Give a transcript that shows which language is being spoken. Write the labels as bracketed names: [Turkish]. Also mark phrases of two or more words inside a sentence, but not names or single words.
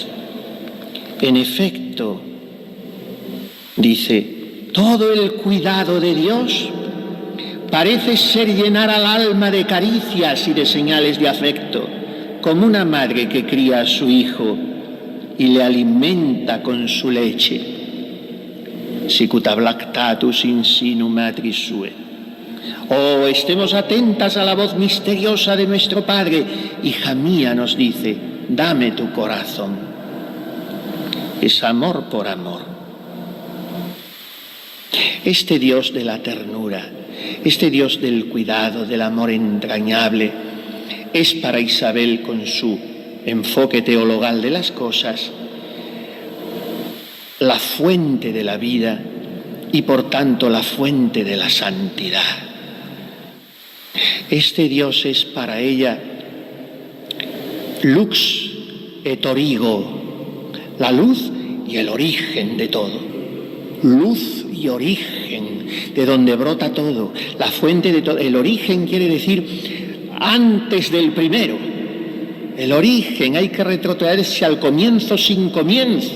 [Spanish] En efecto, dice, todo el cuidado de Dios parece ser llenar al alma de caricias y de señales de afecto, como una madre que cría a su hijo y le alimenta con su leche. [Latin] Sicut ablactatus in sinu matris sue. [Spanish] Oh, estemos atentas a la voz misteriosa de nuestro Padre. Hija mía, nos dice, dame tu corazón. Es amor por amor. Este Dios de la ternura, este Dios del cuidado, del amor entrañable, es para Isabel, con su enfoque teologal de las cosas, la fuente de la vida y por tanto la fuente de la santidad. Este Dios es para ella [Latin] lux et origo, [Spanish] la luz y el origen de todo. Luz y origen, de donde brota todo, la fuente de todo. El origen quiere decir antes del primero. El origen, hay que retrotraerse al comienzo sin comienzo.